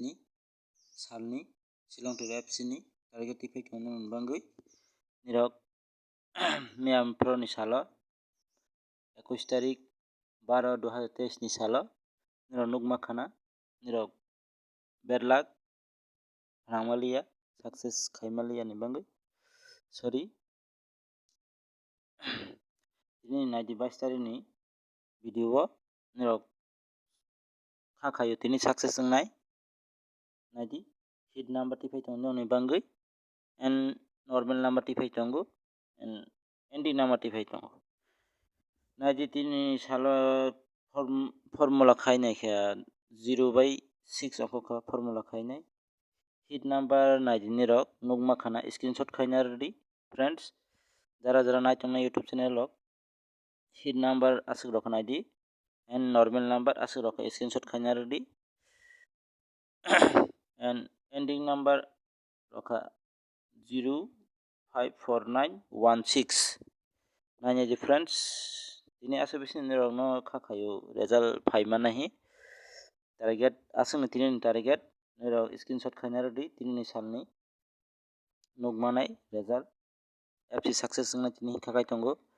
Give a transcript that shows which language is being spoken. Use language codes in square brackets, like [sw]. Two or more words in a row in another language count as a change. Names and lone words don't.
[trp] ni salni Shillong FC ni target tifai tongno bangui nirok miyam pro ni salo 21 tarik 12/2023 ni salo nirok nukma khana nirok [en] bad luck [trp] rangmaliya success khaimaliya ni bangui sorry tini 22 tarik ni video nirok khakhayo tini success ngai nadi [en] hit number [trp] tifai tongo ni bangui [en] and normal number [trp] tifai tongo [en] and ending number [trp] tifai tongo nadi tini salo formula khainai kha 0/6 okho formula khainai [en] hit number [trp] nadi nirok nukma khana screenshot khaina [en] ready friends [trp] jara naitongna [en] YouTube channel [trp] rok [en] hit number [trp] asuk rok nadi [en] and normal number [trp] asuk rok screenshot khaina [en] ready and ending number [trp] roka 0549116 nanya ji friends ini asa bisin nirok no khakhayo result phaima nahi target asung tini target nirok screenshot khaina ready tini salni nukmanai result FC success ngna tini khakai tongo